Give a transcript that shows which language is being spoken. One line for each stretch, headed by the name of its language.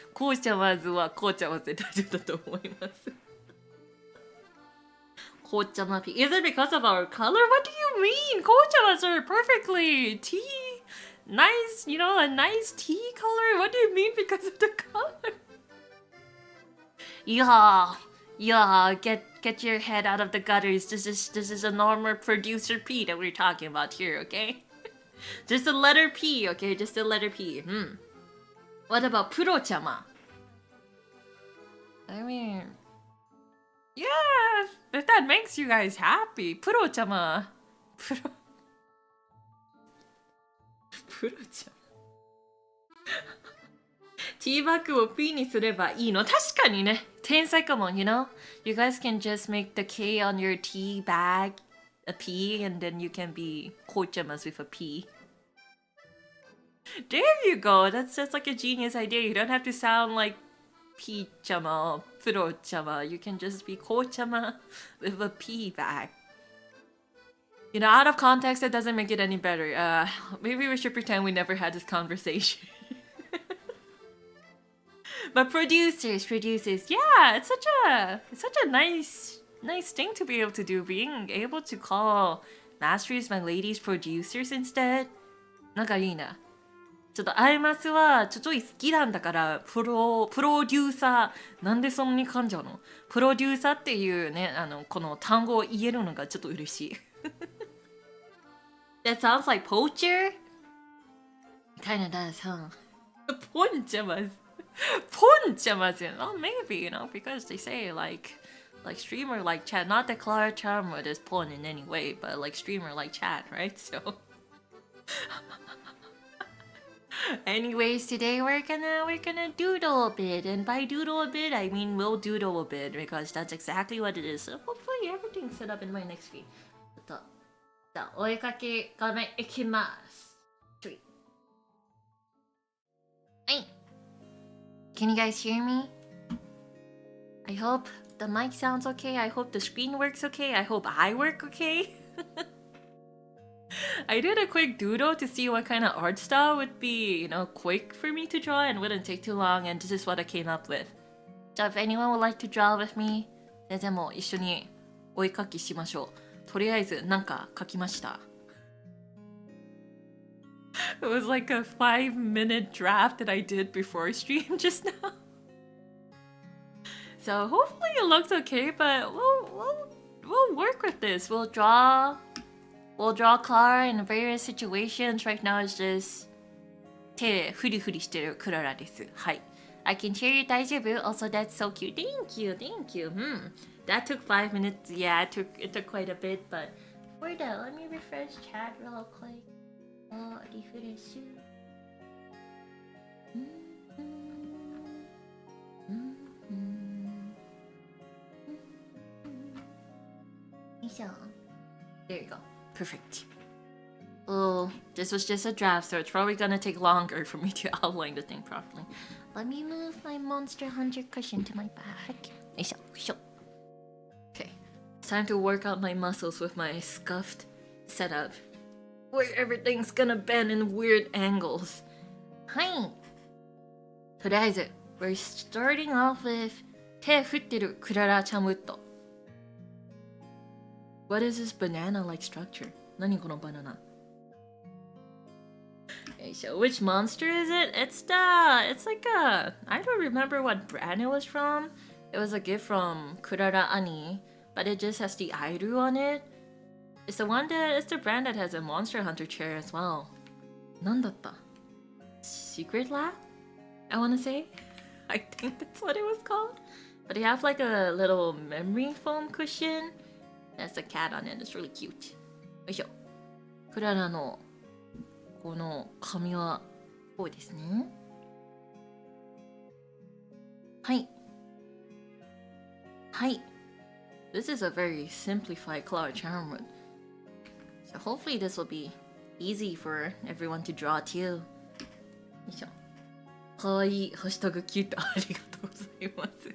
Japanese: 紅茶まずは紅茶まずで大丈夫だと思います。紅茶まぴ。
English: Is it because of our color? What do you mean? 紅茶まず are perfectly tea. Nice, you know, a nice tea color. What do you mean because of the color? Yeah, get your head out of the gutters. This is a normal producer P that we're talking about here, okay? Just a letter P, okay? Just a letter P. What about Puro-chama? I mean, yeah, if that makes you guys happy. Puro-chama. Puro-chama.
Japanese: ティーバッグを P にすればいいの。確かにね。天才かも、
English: you know? You guys can just make the K on your tea bag a P and then you can be kochamas with a P. There you go. That's just like a genius idea. You don't have to sound like P-chama or Puro-chama. You can just be kochama with a P bag. You know, out of context, that doesn't make it any better. Maybe we should pretend we never had this conversation. But producers, yeah, it's such a nice thing to be able to do. Being able to call masters my ladies producers instead.
Japanese: なんかいいな。ちょっとアイマスはちょい好きなんだからプロデューサーなんでそんなに噛んじゃうの？プロデューサーっていうねこの単語を言えるのがちょっと嬉しい。
English: That sounds like poacher. It kind of does, huh? Ponchamas. Ponchamas, oh maybe, you know, because they say like streamer like chat. Not that Klara Charmwood is porn in any way, but like streamer like chat, right? So anyways, today we're gonna doodle a bit, and by doodle a bit I mean we'll doodle a bit because that's exactly what it is. So hopefully everything's set up in my next screen.
Japanese: ちょっとじゃあお絵かき画面いきます。
English: はい。Can you guys hear me? I hope the mic sounds okay. I hope the screen works okay. I hope I work okay. I did a quick doodle to see what kind of art style would be, you know, quick for me to draw and wouldn't take too long, and this is what I came up with. So if anyone would like to draw with me,
Japanese: 全然もう一緒にお絵描きしましょう。とりあえずなんか描きました。
English: It was like a 5-minute draft that I did before stream just now. So hopefully it looks okay, but we'll work with this. We'll draw Klara in various situations. Right now it's just
Japanese: 手フリフリしてるクララです。はい。
English: I can hear you 大丈夫? Also that's so cute. Thank you. That took 5 minutes. Yeah, it took quite a bit, but for that, let me refresh chat real quick. Refresh. よいしょ。There you go. Perfect. Oh, this was just a draft, so it's probably gonna take longer for me to outline the thing properly. Let me move my Monster Hunter cushion to my back. Okay, it's time to work out my muscles with my scuffed setup, where everything's gonna bend in weird angles. Hi! とりあえず we're starting off with
Japanese: 手振ってるクララチャムット。
English: What is this banana-like structure?
Japanese: 何このバナナ?
English: Okay, so which monster is it? It's like a... I don't remember what brand it was from. It was a gift from Klara Ani, but it just has the Airu on it. It's the brand that has a Monster Hunter chair as well.
Japanese: 何だった?
English: Secret Lab? I wanna say? I think that's what it was called. But they have like a little memory foam cushion. There's a cat on it. It's really cute. よいしょ。
Japanese: クララのこの髪はこうですね。はい。
English: はい。This is a very simplified Klara Charmwood. So hopefully this will be easy for everyone to draw too.
Japanese: よいしょ。かわいいハッシュタグキュートありがとうございます。